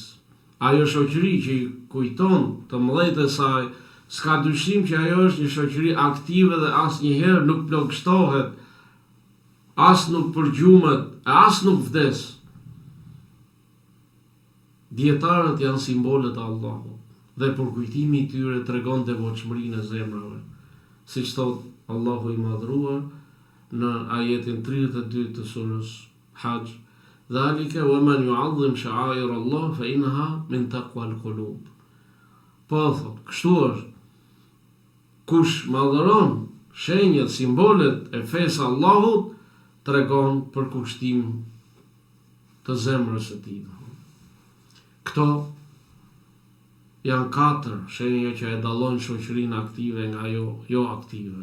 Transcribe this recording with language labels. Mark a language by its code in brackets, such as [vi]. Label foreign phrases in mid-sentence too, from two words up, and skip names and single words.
[sq] Ajo shoqëri që i kujton të mëdhejt e saj, s'ka dyshim që ajo është një shoqëri aktive dhe asnjëherë nuk plagështohet, as nuk përgjumet, as nuk vdes. Dietarët janë simbolet e Allahut dhe përkujtimi i tyre tregon devotshmërinë e zemrave, siç thot Allahu i madhruar në ajetin 32 të surës Hajj: [ar] "ذلك ومن يعظم شعائر الله فإنها من تقوى القلوب." [sq] Po thot, kështu është, kush madhëron shenjat, simbolet e fesë Allahut, tregon për kushtim të zemrës së tij. Këto janë 4 shenja që e dallojnë shoqërinë aktive nga jo aktive.